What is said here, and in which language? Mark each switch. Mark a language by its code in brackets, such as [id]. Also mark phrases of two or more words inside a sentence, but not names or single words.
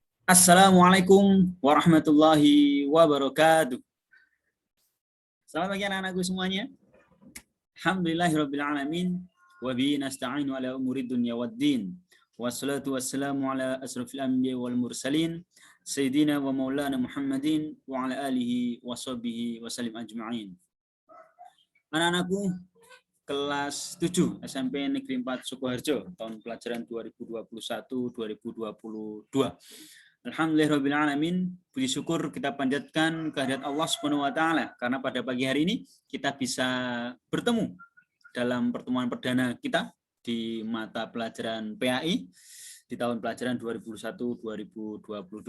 [ar] السلام عليكم ورحمة الله وبركاته. [id] Selamat pagi anak-anakku semuanya. Alhamdulillahirrabbilalamin. [ar] وبه نستعين على أمور الدنيا والدين والصلاة والسلام على أشرف الأنبياء والمرسلين. سيدنا ومولانا محمد وعلى آله وصحبه وسلم أجمعين. [id] Anak-anakku kelas 7 SMP Negeri 4 Sukoharjo tahun pelajaran 2021-2022. Alhamdulillahirrabbilalamin, puji syukur kita panjatkan kehadirat Allah [ar] سبحانه وتعالى [id] karena pada pagi hari ini kita bisa bertemu dalam pertemuan perdana kita di mata pelajaran PAI di tahun pelajaran 2021-2022.